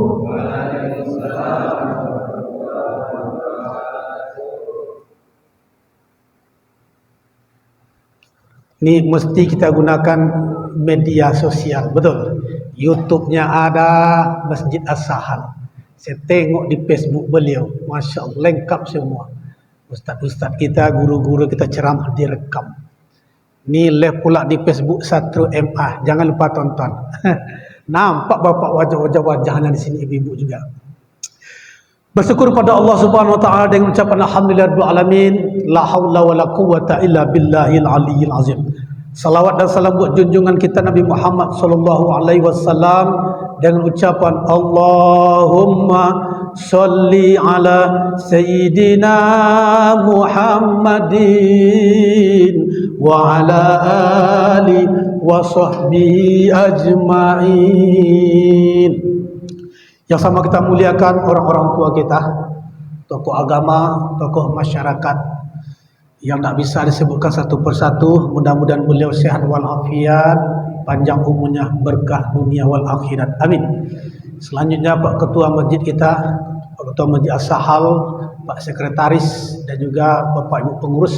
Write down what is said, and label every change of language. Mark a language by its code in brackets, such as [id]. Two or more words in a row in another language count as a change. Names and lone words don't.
[id] Ini mesti kita gunakan media sosial, betul. YouTube-nya ada, Masjid As-Sahal. Saya tengok di Facebook beliau, [ar] ما شاء الله, [id] lengkap semua. Ustaz-ustaz kita, guru-guru kita ceramah direkam. Ini live pula di Facebook Satru MA, jangan lupa tonton. Nampak bapak wajah-wajahnya di sini, ibu-ibu juga. Bersyukur pada Allah [ar] سبحانه وتعالى [id] dengan ucapan [ar] الحمد لله رب العالمين، لا حول ولا قوة إلا بالله العلي العظيم. [id] Salawat dan salam buat junjungan kita Nabi Muhammad [ar] صلى الله عليه وسلم [id] dengan ucapan [ar] اللهم صل على سيدنا محمد وعلى آله وصحبه أجمعين. [id] Yang sama kita muliakan orang-orang tua kita, tokoh agama, tokoh masyarakat yang tak bisa disebutkan satu persatu. Mudah-mudahan beliau sehat walafiat, panjang umurnya, berkah dunia wal akhirat. Amin. Selanjutnya Pak Ketua Masjid kita, Pak Ketua Masjid As-Sahal, Pak Sekretaris dan juga Bapak Ibu pengurus.